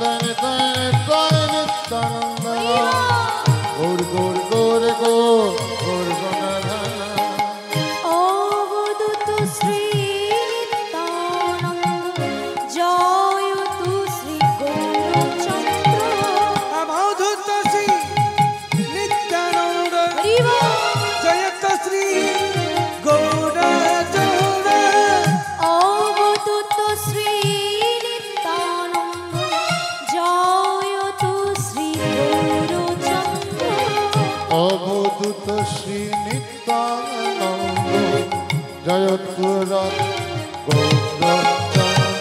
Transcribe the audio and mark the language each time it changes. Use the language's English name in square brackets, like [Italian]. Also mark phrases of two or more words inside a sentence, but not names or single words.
[Bangla] নিত্যানন্দ গৌর গৌর গৌর গৌর গৌর গুণধর [Sanskrit] অবধূত শ্রী নিত্যানন্দ জয় তু শ্রী গৌরচন্দ্র अवधूत श्री नित्यानंद [Bangla] হরি বল [Sanskrit] जयत श्री गौरचंद्र অবধূত শ্রী নিত্যানন্দ জয় তু শ্রী গৌরচন্দ্র অবধূত শ্রী নিত্যানন্দ জয়তুর গৌরচন্দ্র